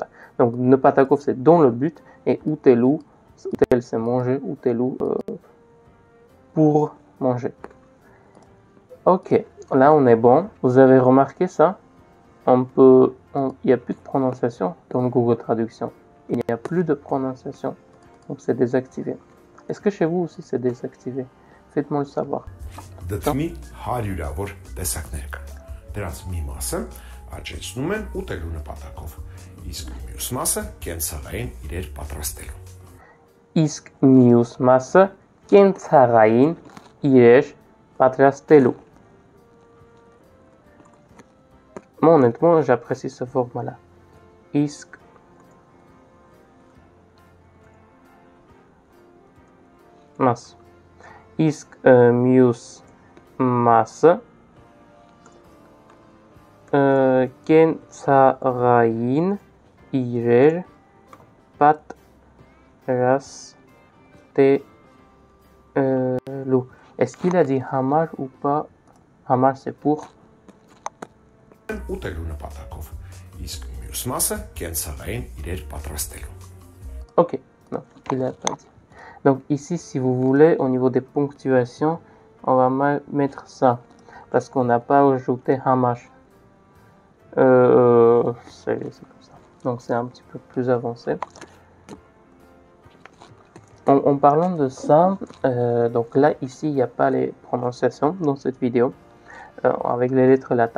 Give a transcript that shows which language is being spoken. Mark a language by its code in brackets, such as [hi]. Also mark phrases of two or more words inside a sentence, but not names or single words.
[fr] Donc, Napatakov, c'est dans le but, et utelu, utel, c'est manger, utelu, pour manger. Ok, là, on est bon. Vous avez remarqué ça? Il n'y a plus de prononciation dans le Google Traduction. Il n'y a plus de prononciation. Donc, c'est désactivé. Est-ce que chez vous aussi, c'est désactivé? Faites-moi le savoir. [hy] Դդմի 100-ավոր տեսակներ կան։ Դրանց մի մասը աճեցնում են ուտելու նպատակով, իսկ մյուս մասը կենցաղային իրեր պատրաստելու։ Իսկ մյուս մասը կենցաղային իրեր պատրաստելու. [fr] Moi, honnêtement, j'apprécie ce format-là. [hy] Իսկ mas. Իսկ մյուս մասը կենցաղային իրեր պատրաստելու. [fr] Est-ce qu'il a dit hamar ou pas? Hamar, c'est pour. [hy] Ուտելու նպատակով, իսկ մյուս մասը կենցաղային իրեր պատրաստելու։ [fr] Ok, non, il a pas dit. Donc ici, si vous voulez, au niveau des ponctuations, on va mettre ça. Parce qu'on n'a pas ajouté hamash. C'est comme ça. Donc c'est un petit peu plus avancé. En parlant de ça, donc là, ici, il n'y a pas les prononciations dans cette vidéo, avec les lettres latines.